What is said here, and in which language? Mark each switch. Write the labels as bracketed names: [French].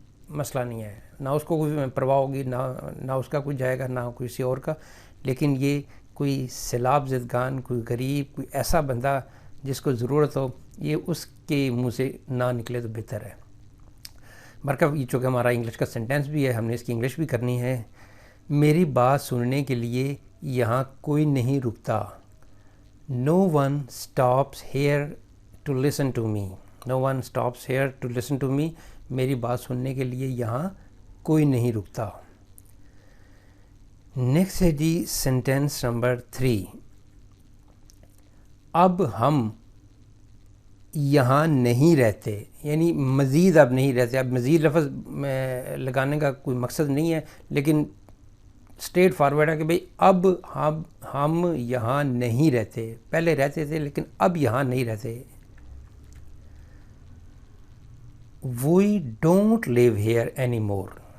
[Urdu] مسئلہ نہیں ہے، نہ اس کو کوئی پرواہ ہوگی، نہ اس کا کوئی جائے گا، نہ کسی اور کا، لیکن یہ کوئی سیلاب زدگان، کوئی غریب، کوئی ایسا بندہ جس کو ضرورت ہو، یہ اس کے منہ سے نہ نکلے تو بہتر ہے۔ مرکب یہ چونکہ ہمارا انگلش کا سینٹینس بھی ہے، ہم نے اس کی انگلش بھی کرنی ہے۔ میری بات سننے کے لیے یہاں کوئی نہیں رکتا۔ [English] No one stops here to listen to me. No one stops here to listen to me. [Urdu] میری بات سننے کے لیے یہاں کوئی نہیں رکتا۔ نیکسٹ ہے جی سینٹینس نمبر 3۔ اب ہم یہاں نہیں رہتے، یعنی مزید اب نہیں رہتے۔ اب مزید لفظ لگانے کا کوئی مقصد نہیں ہے، لیکن اسٹریٹ فارورڈ ہے کہ بھئی اب ہم یہاں نہیں رہتے، پہلے رہتے تھے لیکن اب یہاں نہیں رہتے۔ [English] We don't live here anymore.